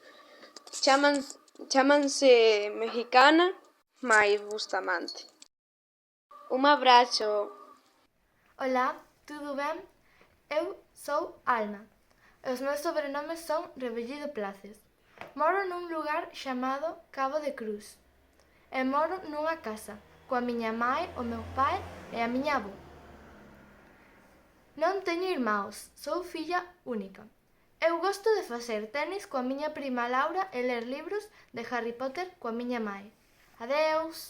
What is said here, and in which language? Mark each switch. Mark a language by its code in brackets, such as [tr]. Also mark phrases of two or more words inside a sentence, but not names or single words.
[gl] Chaman-se Mexicana, mais Bustamante. [pt] Um abraço. Olá, tudo bem? Eu sou Alma. Os meus sobrenomes são Rebellido Places. Moro num lugar chamado Cabo de Cruz. [gl] E moro nunha casa coa miña mãe, o meu pai e a miña avó. Non teño irmãos, sou filla única. Eu gosto de facer tenis coa miña prima Laura e ler libros de Harry Potter coa miña mãe. Adeus!